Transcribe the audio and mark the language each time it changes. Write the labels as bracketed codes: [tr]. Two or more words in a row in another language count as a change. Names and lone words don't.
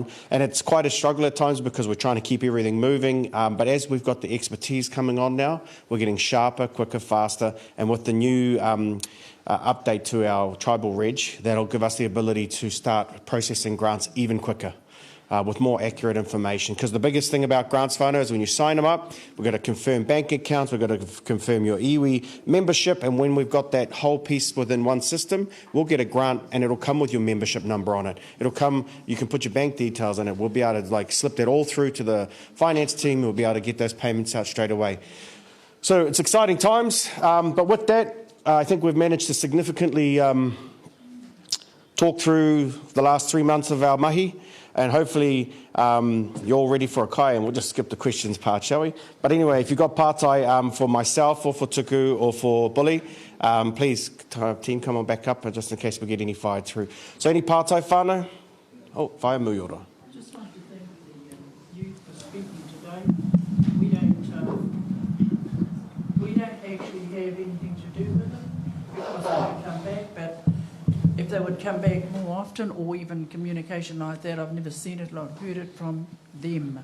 [en] And it's quite a struggle at times because we're trying to keep everything moving, but as we've got the expertise coming on now, we're getting sharper, quicker, faster, and with the new update to our tribal reg, that'll give us the ability to start processing grants even quicker. With more accurate information. Because the biggest thing about grants whānau is when you sign them up, we've got to confirm bank accounts, we've got to confirm your ā-Iwi membership, and when we've got that whole piece within one system, we'll get a grant and it'll come with your membership number on it. It'll come, you can put your bank details in it, we'll be able to slip that all through to the finance team, we'll be able to get those payments out straight away. So it's exciting times, but with that, I think we've managed to significantly talk through the last 3 months of our mahi. And hopefully you're all ready for a kai, and we'll just skip the questions part, shall we? But anyway, if you've got pātai for myself or for Tuku or for Bully, please, team, come on back up just in case we get any fired through. So any [mi] pātai whānau? Oh, whaia muiora. [en] I'd just like to thank the youth for speaking today. We don't actually have anything to do with them because they don't come back, but if they would come back more often, or even communication like that, I've never seen it, like heard it from them.